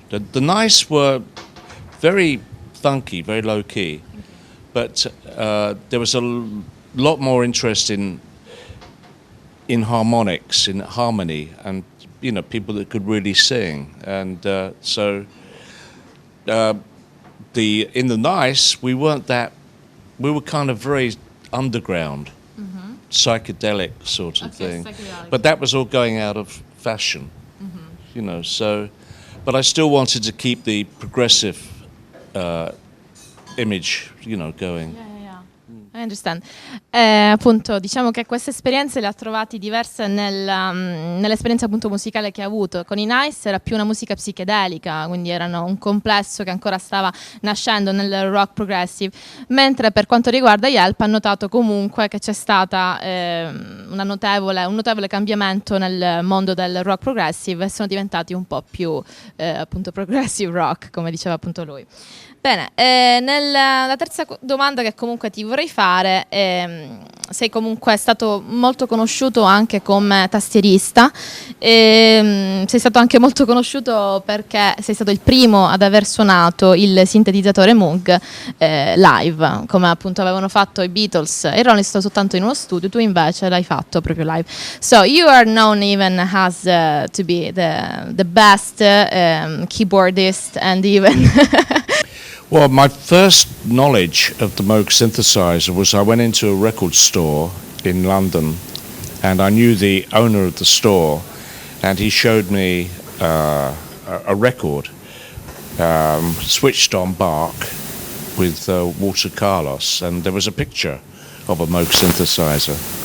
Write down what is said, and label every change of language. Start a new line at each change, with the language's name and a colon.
English: The Nice were very funky, very low key, but there was a lot more interest in harmonics, in harmony, and people that could really sing, and so in the Nice we weren't that. We were kind of very underground, psychedelic sort of thing. Psychedelic. But that was all going out of fashion, you know. So, but I still wanted to keep the progressive image, you know, going. I understand.
Italian: Appunto, diciamo che queste esperienze le ha trovate diverse nell'esperienza appunto musicale che ha avuto. Con i Nice era più una musica psichedelica, quindi erano un complesso che ancora stava nascendo nel rock progressive, mentre per quanto riguarda Yelp ha notato comunque che c'è stata un notevole cambiamento nel mondo del rock progressive e sono diventati un po' più appunto progressive rock, come diceva appunto lui. Bene, la terza domanda che comunque ti vorrei fare, sei comunque stato molto conosciuto anche come tastierista, sei stato anche molto conosciuto perché sei stato il primo ad aver suonato il sintetizzatore Moog live, come appunto avevano fatto i Beatles e i Rolling Stones soltanto in uno studio, tu invece l'hai fatto proprio live.
English: So you are known even as to be the best keyboardist and even... Well, my first knowledge of the Moog synthesizer was I went into a record store in London and I knew the owner of the store and he showed me a record switched on Bach with Walter Carlos, and there was a picture of a Moog synthesizer.